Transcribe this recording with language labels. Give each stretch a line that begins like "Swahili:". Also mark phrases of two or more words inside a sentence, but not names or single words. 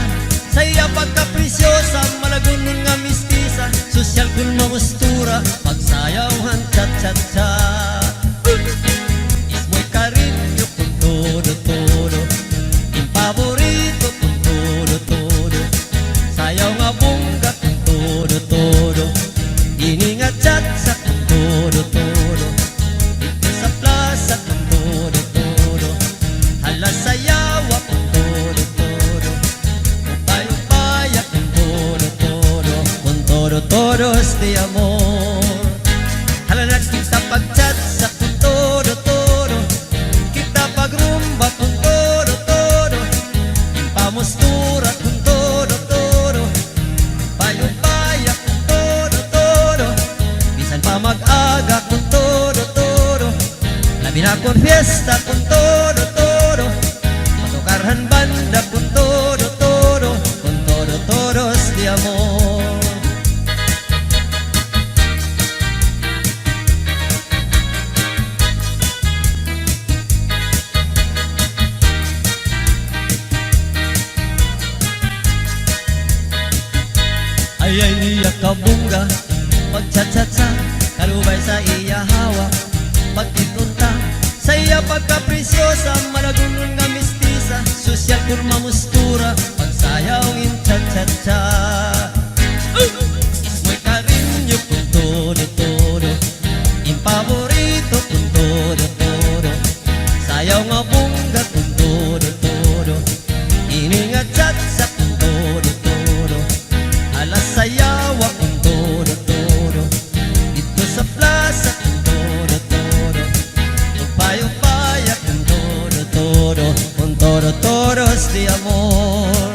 Hiligaynon: Sa iya pagkapresyosa, malagunon nga mistisa, sosyal kun mamustura, pagsayawhan tsa-tsa-tsa. Ismo'y karinyo kung todo-todo, impaborito kung todo-todo, sayaw nga bungga kung todo-todo, iningat tsa-tsa kung todo-todo,
Filipino: dito sa plaza
Hiligaynon: kung todo-todo, hala sayawa kung todo-todo, upay-upaya kung todo-todo, kung todo-
Spanish: todos de amor.
Hiligaynon: Hala nakita pagtsatsa kung todo-todo, kita pagrumba kung todo-todo, impamustura kung todo-todo, upay-upaya kung todo-todo, bisan pa mag-aga kung todo-todo, labi na kung fiesta kung todo-todo, matukarhan banda kung todo-todo, kung todo-
Spanish: todos de amor.
Hiligaynon: Ayay niya kabungga pagtsatsa-tsa, karubay sa iya hawak pagkitunta. Sa iya pagkapresyosa, malagunon nga mistisa, sosyal kun mamustura, pagsayawin tsa-tsa-tsa. Ismo'y karinyo kung todo-todo, impaborito kung todo-todo, sayaw nga bungga kung todo-todo, iningat tsa-tsa kung todo-todo, alas sayawa kung todo-todo,
Filipino: dito sa plaza
Hiligaynon: kung todo-todo, upay-upaya kung todo-todo, kung todo-
Spanish: todos de amor.